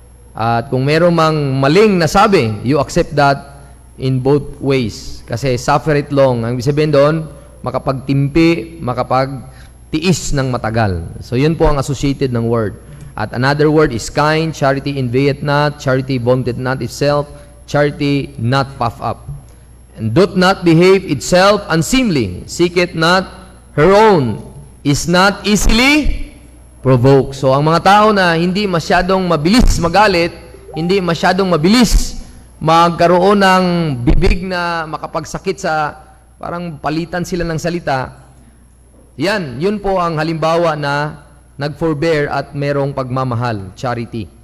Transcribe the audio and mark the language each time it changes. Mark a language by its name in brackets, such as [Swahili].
[Filipino] At kung meron mang maling nasabi, [English] you accept that in both ways. Kasi suffer it long. [Filipino] Ang ibig sabihin doon, makapagtimpi, makapagtiis ng matagal. So yun po ang associated ng word. [English] At another word is kind. Charity envieth not. Charity vaunteth not itself. Charity not puff up. And doth not behave itself unseemly. Seeketh not her own. Is not easily provoke. [Filipino] So, ang mga tao na hindi masyadong mabilis magalit, hindi masyadong mabilis magkaroon ng bibig na makapagsakit sa, parang palitan sila ng salita, yun po ang halimbawa na nag-forbear at merong pagmamahal, charity.